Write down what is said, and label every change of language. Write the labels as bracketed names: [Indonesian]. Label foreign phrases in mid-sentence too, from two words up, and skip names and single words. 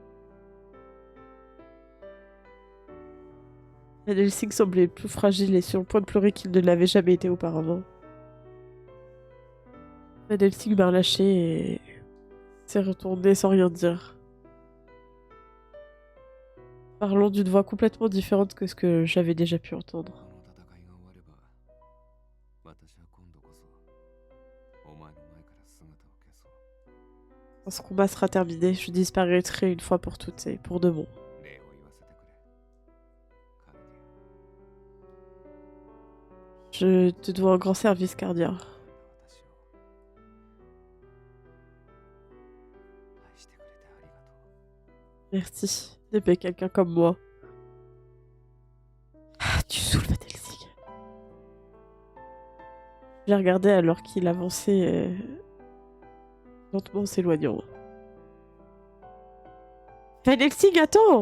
[French] Van Helsing semblait plus fragile et sur le point de pleurer qu'il ne l'avait jamais été auparavant. Van Helsing m'a relâché et s'est retourné sans rien dire. Parlant d'une voix complètement différente que ce que j'avais déjà pu entendre. [Japanese] この戦いが終われば私は今度こそお前の前から姿を消そう [French] Quand ce combat sera terminé, je disparaîtrai une fois pour toutes et pour de bon. [Japanese] 礼を言わせてくれカルディ [French] Je te dois un grand service, Cardia. [Japanese] ア私を愛してくれてありがとう [French] Merci d'aimer quelqu'un comme moi. Ah, tu saoules, Van Helsing. Je l'ai regardé alors qu'il avançait lentement en s'éloignant. Van Helsing, attends!